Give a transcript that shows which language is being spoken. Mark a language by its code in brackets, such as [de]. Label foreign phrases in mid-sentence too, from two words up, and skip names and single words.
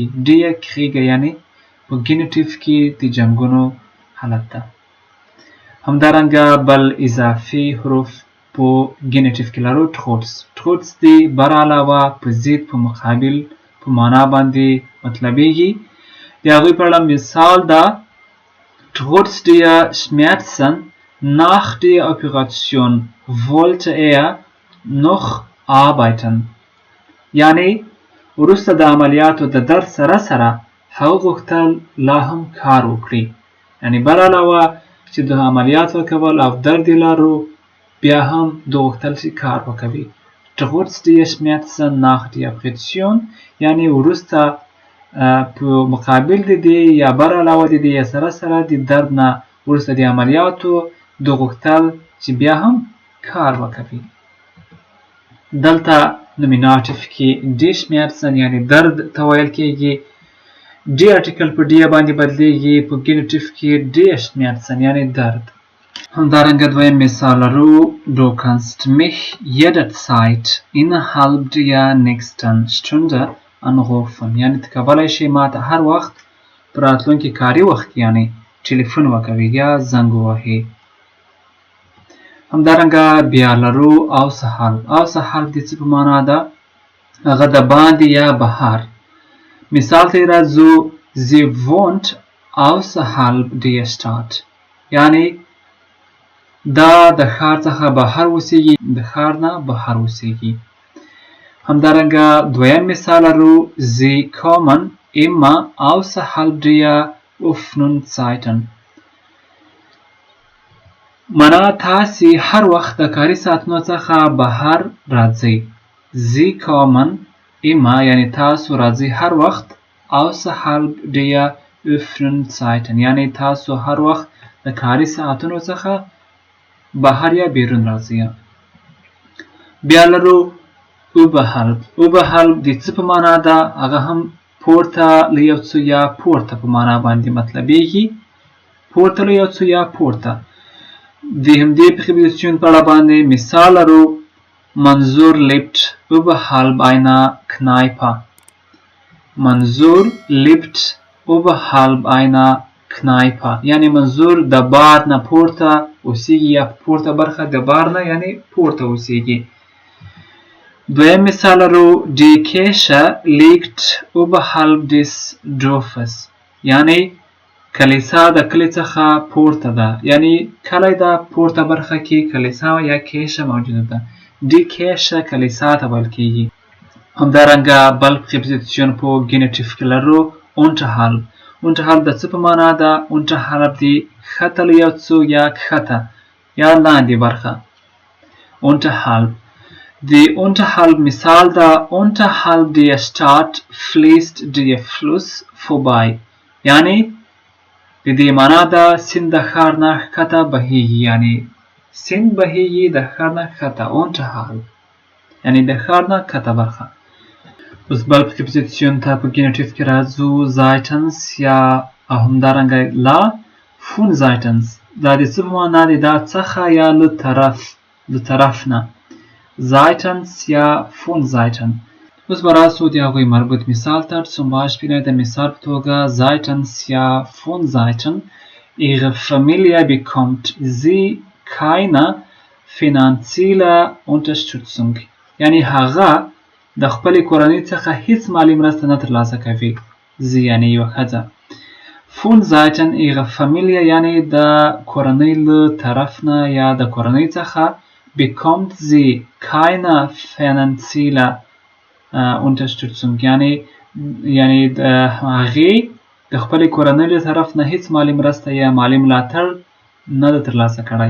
[de] die Kriege [ps] یعنی په ګېنیټیف کې د جنګونو حالت ده. همدارنګه بل اضافي حروف په ګېنیټیف کې لرو. trotz د بر علاوه په ضد په مقابل په معنا باندې مطلبیږي. د هغوی په اړه مثال ده. [de] trotz der Schmerzen nach der Operation wollte noch arbeiten [ps] یعنی وروسته د عملیاتو د درد سره سره هغه غوښتل لا هم کار وکړي. یعنی بر علاوه چې د عملیاتو کول او درد یې لرو، بیا هم د غوښتل چې کار وکوي. [de] trotz der Schmerzen nach der Operation [ps] یعنی وروسته په مقابل د دې یا بر علاوه د دې یا سره سره د درد نه وروسته د عملیاتو د غوښتل چې بیا هم کار وکوي. دلته نومیناتیف کې [de] die Schmerzen [ps] یعنی درد ته ویل کېږي. [de] die Artikel [ps] په ډي باندې بدلیږي، په ګېنیټیف کې [de] die Schmerzen [ps] یعنی درد. همدارنګه دویم مثال لرو. [de] Du kannst mich jederzeit innerhalb der nächsten Stunde anrufen [ps] یعنی ته کولی شې ما ته هر وخت په راتلونکي کاري وخت یعنی ټلیفون وکوي یا زنګ ووهي. همدارنګه بیا لرو außerhalb د څه په معنا ده؟ هغه د باندې یا بهر. مثال ته راځو. [de] sie wohnt außerhalb der Stadt [ps] یعنی دا د ښار څخه بهر اوسیږي، د ښار نه بهر اوسیږي. همدارنګه دویم مثال لرو [de] Sie kommen immer außerhalb der offenen Zeiten. [ps] معنا تاسې هر وخت د کاري ساعتونو څخه بهر راځئ. [de] Sie kommen immer [ps] یعنی تاسو راځئ هر وخت [de] außerhalb der offenen Zeiten [ps] یعنی تاسو هر وخت د کاري ساعتونو څخه بهر یا بیرون راځئ. بیا لرو oberhalb. oberhalb د څه په معنا ده؟ هغه هم پورته له یو څه یا پورته په معنا باندې مطلبیږي. پورته له یو څه یا پورته. د همدې پریپوزیشن په اړه باندې مثال لرو منظور [de] lebt oberhalb einer Kneipe. [ps] منظور [de] lebt oberhalb einer Kneipe [ps] یعنی منظور د بار نه پورته اوسیږي یا پورته برخه د بار نه یعنی پورته اوسیږي. دویم مثال لرو [de] Die Kirche liegt oberhalb des Dorfes [ps] یعنی کلیسا د کلي څخه پورته ده یعنی کلی د پورته برخه کې کلیسا یا کیشه موجوده ده. [de] Die Kirche [ps] کلیسا ته ویل کیږي. همدارنګه بل پریپوزیشن په ګېنیټیف کې لرو unterhalb. unterhalb د څه په معنا ده؟ unterhalb د ښکته له یو څه یا کښته یا لاندې برخه. [de] unterhalb Die unterhalb [ps] مثال ده [de] unterhalb der Stadt fließt der Fluss vorbei [ps] یعنی د دې معنا ده سیند د ښار نه ښکته بهیږي یعنی سیند بهیږي د ښار نه ښکته unterhalb یعنی د ښار نه ښکته برخه. اوس بل پریپوزیشن ته په ګېنیټیف کې راځو seitens یا همدارنګه لا [de] von seitens. [ps] دا د څه په معنا دی؟ دا څخه یا له طرف نه. [de] seitens یا von seiten. [ps] اوس به راسو د هغوی مربوط مثال ته [de] zum Beispiel [ps] د مثال په توګه seitens یا [de] von seiten ihre Familie bekommt sie keine finanzielle Unterstützung [ps] یعنی هغه د خپلې کورنۍ څخه هیڅ مالي مرسته نه ترلاسه کوي. sie یعنی یوه ښځه. [de] von seiten ihre Familie [ps] یعنی د کورنۍ له طرف نه یا د کورنۍ څخه [de] bekommt sie keine finanzielle Unterstützung [ps] یعنی د هغې د خپلې کورنۍ له طرف نه هیڅ مالي مرسته یا مالي ملاتړ نه ده ترلاسه کړی.